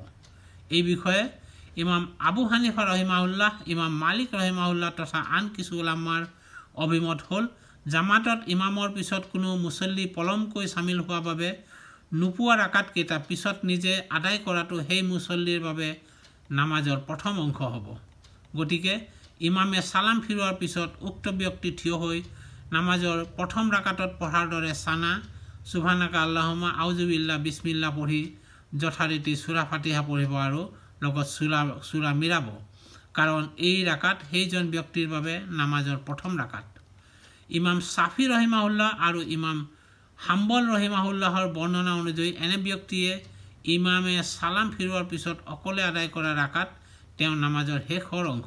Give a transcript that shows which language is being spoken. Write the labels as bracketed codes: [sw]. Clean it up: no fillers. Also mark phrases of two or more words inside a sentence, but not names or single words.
[as] এই বিষয়ে ইমাম আবু হানিফা ৰহিমাহুল্লাহ, ইমাম মালিক ৰহিমাহুল্লাহ তথা আন কিছু উলামাৰ অভিমত হ'ল জামাতত ইমামৰ পিছত কোনো মুছল্লি পলমকৈ চামিল হোৱাৰ বাবে নোপোৱা ৰাকাতকেইটা পিছত নিজে আদায় কৰাটো সেই মুছল্লিৰ বাবে নামাজৰ প্ৰথম অংশ হ'ব। গতিকে ইমামে সালাম ফিৰোৱাৰ পিছত উক্ত ব্যক্তি থিয় হৈ নামাজৰ প্ৰথম ৰাকাতত পঢ়াৰ দৰে সানা, [ar] سبحانك اللهم, [as] আউযুবিল্লাহ, বিছমিল্লাহ পঢ়ি যথাৰীতি সূৰা ফাতিহা পঢ়িব আৰু লগত সূৰা মিলাব, কাৰণ এই ৰাকাত সেইজন ব্যক্তিৰ বাবে নামাজৰ প্ৰথম ৰাকাত। ইমাম শাফি ৰহিমাহুল্লাহ আৰু ইমাম হাম্বল ৰহিমাহুল্লাহৰ বৰ্ণনা অনুযায়ী এনে ব্যক্তিয়ে ইমামে সালাম ফিৰোৱাৰ পিছত অকলে আদায় কৰা ৰাকাত তেওঁ নামাজৰ শেষৰ অংশ।